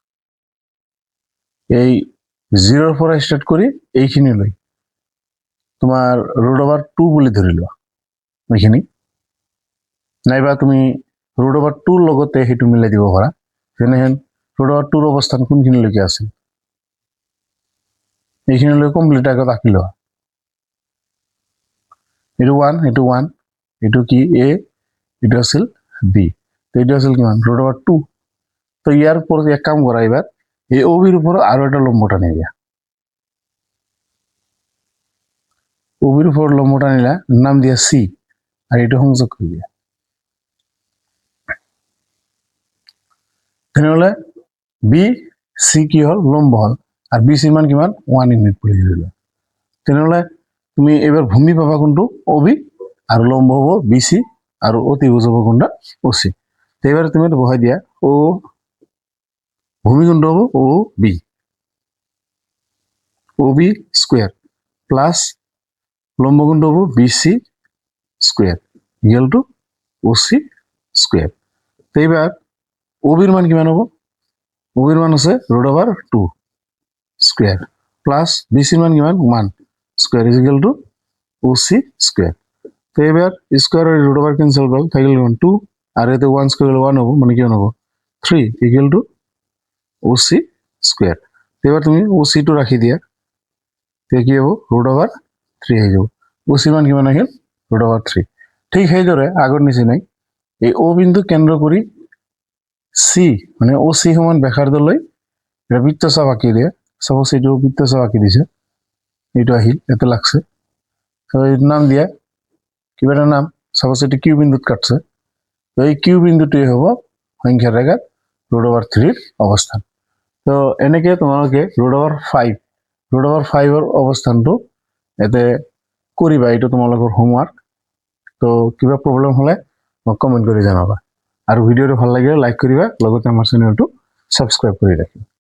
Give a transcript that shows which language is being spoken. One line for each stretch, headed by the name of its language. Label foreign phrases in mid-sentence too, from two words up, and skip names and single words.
Assamese: এই 0 পৰা স্টার্ট কৰি এইখিনি লৈ তোমার √2 বুলি ধৰি লোৱা এইখিনি নাইবা তুমি √2 লগতে হেতু মিলাই দিব পাৰা যেনেহেন √2 অবস্থান কোনখিনি লৈকে আছে এইখিনি লৈ কমপ্লিট আগত আঁকি লোৱা এটো 1 এটো 1 এটো কি a এটো আছিল b তো এটো আছিল কিমান √2
Bangla: তো ইয়ার পর এক কাম করা এবার এই OB এর উপর আরো একটা লম্ব টানে দিয়া OB এর উপর লম্ব টানিলা নাম দিয়া C আর এটা সংযোগ করে দিয়া তাহলে বি সি কি হল লম্ব হল আর বি সি মান কিমান 1 ইউনিট পড়ে গেল তাহলে তুমি এবার ভূমি পাবা কোনটো OB আর লম্ব হবো BC আর অতিভুজ হবো কোনটা OC তো এবারে তুমি বহাই দিয়া ও ভূমি কোনটো হবো
English: OB square plus
Bangla: লম্ব কোনটো হবো
English: BC square equal to OC square
Bangla: তো এবার OB এর মান কিমান হবো OB এর মান আছে
English: √2 square plus
Bangla: BC এর মান কিমান
English: 1 square is equal to OC square
Bangla: তো এবার স্কয়ার আর √2 ক্যান্সেল করলে থাকলে 2 আর এতে 1 স্কয়ার 1 হবে মানে কি হবে 3
English: equal to OC square
Bangla: তো এবার তুমি OC টু রাখি দিয়া তো কি হবে √3 হয়ে যাব OC
Assamese: মান কিমান আহিল √3 ঠিক সেই দৰে আগৰ নিচিনাই এই O বিন্দু কেন্দ্র কৰি C মানে OC সমান ব্যাসার্ধ লৈ বৃত্তচাপ আঁকি দিয়ে সাপোজ এইটো বৃত্তচাপ আঁকি দিছে এইটো আহিল এতে লাগছে তো এর নাম দিয়া কিবা এটা নাম সাপোজ এটি কিউ বিন্দুত কাটছে তো এই কিউ বিন্দুটোই হবো সংখ্যা রেখাত √3 এর অবস্থান তো এনেকে তোমালোকে √5 এর অবস্থানটো এতে করিবা এটা তোমালোকৰ হোমওয়ার্ক তো কিবা প্রবলেম হলে মোক কমেন্ট করে জানাবা আর ভিডিওটো ভাল লাগিলে লাইক করিবা লগতে আমার চ্যানেলটো সাবস্ক্রাইব করে রাখিবা।